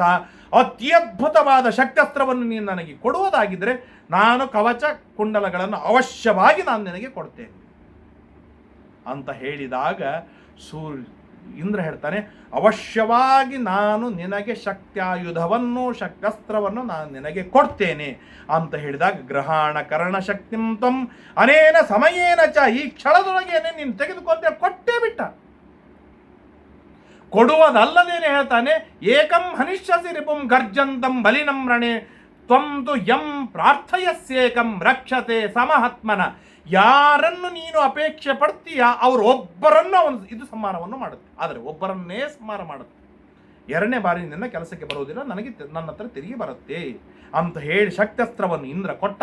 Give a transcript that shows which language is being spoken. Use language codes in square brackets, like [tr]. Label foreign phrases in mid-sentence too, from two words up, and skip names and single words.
[kn] ಅತ್ಯದ್ಭುತವಾದ ಶಕ್ತಾಸ್ತ್ರವನ್ನು ನೀನು ನನಗೆ ಕೊಡುವುದಾಗಿದ್ದರೆ ನಾನು ಕವಚ ಕುಂಡಲಗಳನ್ನು ಅವಶ್ಯವಾಗಿ ನಾನು ನಿನಗೆ ಕೊಡ್ತೇನೆ ಅಂತ ಹೇಳಿದಾಗ ಇಂದ್ರ ಹೇಳ್ತಾನೆ, ಅವಶ್ಯವಾಗಿ ನಾನು ನಿನಗೆ ಶಕ್ತ್ಯಾಯುಧವನ್ನು ಶಕ್ತಾಸ್ತ್ರವನ್ನು ನಾನು ನಿನಗೆ ಕೊಡ್ತೇನೆ ಅಂತ ಹೇಳಿದಾಗ, [sa] ಗ್ರಹಾಣ ಕರ್ಣ ಶಕ್ತಿಂ ತ್ವಂ ಅನೇನ ಸಮಯೇನ ಚ, [kn] ಈ ಕ್ಷಣದೊಳಗೇನೆ ನೀನು ತೆಗೆದುಕೊಂಡೆ, ಕೊಟ್ಟೇ ಬಿಟ್ಟ. ಕೊಡುವುದಲ್ಲದೇನೆ ಹೇಳ್ತಾನೆ, [sa] ಏಕಂ ಹನಿಷ್ಯಸಿ ರಿಪುಂ ಗರ್ಜಂತಂ ಬಲಿನಂ ರಣೆ ತ್ವಂ ತು ಯಂ ಪ್ರಾರ್ಥಯಸ್ಯೇಕಂ ರಕ್ಷತೆ ಸಮಹಾತ್ಮನ. [kn] ಯಾರನ್ನು ನೀನು ಅಪೇಕ್ಷೆ ಪಡ್ತೀಯ ಅವರೊಬ್ಬರನ್ನು ಅವನು ಇದು ಸಂಹಾರವನ್ನು ಮಾಡುತ್ತೆ. ಆದರೆ ಒಬ್ಬರನ್ನೇ ಸಂಹಾರ ಮಾಡುತ್ತೆ. ಎರಡನೇ ಬಾರಿ ನಿನ್ನ ಕೆಲಸಕ್ಕೆ ಬರುವುದಿಲ್ಲ, ನನ್ನ ಹತ್ರ ತಿರುಗಿ ಬರುತ್ತೆ ಅಂತ ಹೇಳಿ ಶಕ್ತಾಸ್ತ್ರವನ್ನು ಇಂದ್ರ ಕೊಟ್ಟ.